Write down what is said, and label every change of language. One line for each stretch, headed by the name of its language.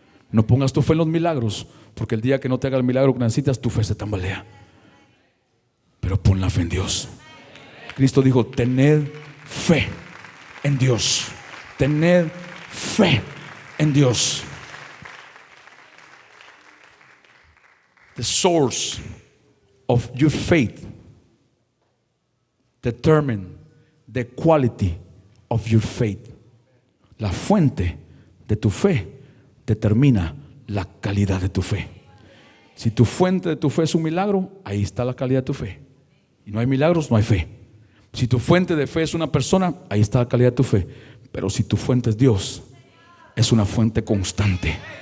Spanish: No pongas tu fe en los milagros, porque el día que no te haga el milagro que necesitas, tu fe se tambalea. Pero pon la fe en Dios. Cristo dijo: tened fe en Dios, tened fe en Dios.
English: The source of your faith determine the quality of your faith.
Spanish: La fuente de tu fe determina la calidad de tu fe. Si tu fuente de tu fe es un milagro, ahí está la calidad de tu fe. Y no hay milagros, no hay fe. Si tu fuente de fe es una persona, ahí está la calidad de tu fe. Pero si tu fuente es Dios, es una fuente constante.